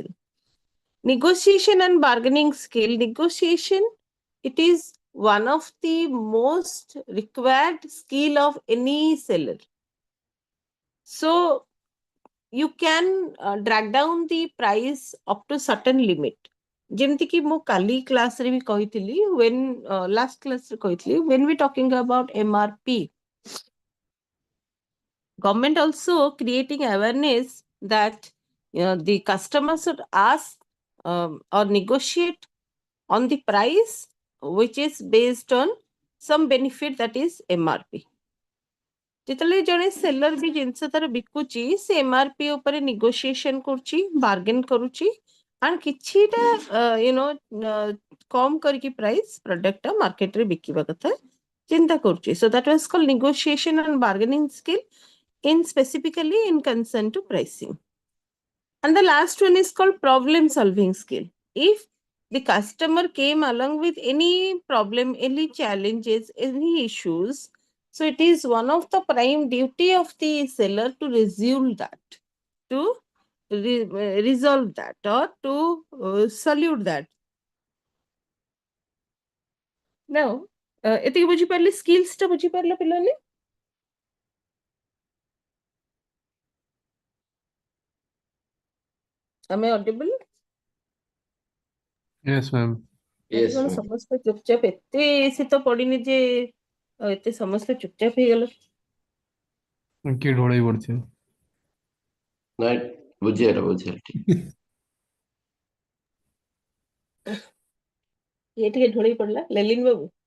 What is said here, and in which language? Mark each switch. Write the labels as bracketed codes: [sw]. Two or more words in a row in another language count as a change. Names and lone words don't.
[en] Negotiation and bargaining skill. Negotiation, it is one of the most required skill of any seller. So you can drag down the price up to certain limit. [or] ଯେମିତି କି ମୁଁ କାଲି କ୍ଲାସରେ ବି କହିଥିଲି, [en] when last class [or] ରେ କହିଥିଲି, [en] when we talking about MRP, government also creating awareness that the customer should ask or negotiate on the price which is based on some benefit that is MRP. [or] ଯେତେବେଳେ ଜଣେ ସେଲର ବି ଜିନିଷ ତାର ବିକୁଛି ସେ MRP ଉପରେ negotiation କରୁଛି, bargain କରୁଛି and କିଛିଟା କମ କରିକି [en] price product [or] ଟା market ରେ ବିକିବା କଥା ଚିନ୍ତା କରୁଛି. [en] So that was called negotiation and bargaining skill in specifically in concern to pricing. And the last one is called problem solving skill. If the customer came along with any problem, any challenges, any issues, so it is one of the prime duty of the seller to resolve that, to resolve that or to solute that. Now, [or] ଏତିକି ବୁଝିପାରିଲେ skills ଟା ବୁଝିପାରିଲେ ପିଲାମାନେ? ଆମେ audible? [en] Yes, ma'am. Yes, ma'am. [or] ସମସ୍ତେ ଚୁପଚାପ ଏତେ ଶୀତ ପଡିନି ଯେ ଏତେ ସମସ୍ତେ ଚୁପଚାପ ହେଇଗଲ. କିଏ ଢୋଳେଇ ପଡିଥିବ? ନାଇଁ ବୁଝିଗଲା ଠିକ. ଇଏ ଟିକେ ଢୋଳେଇ ପଡିଲା ଲେଲିନ ବାବୁ.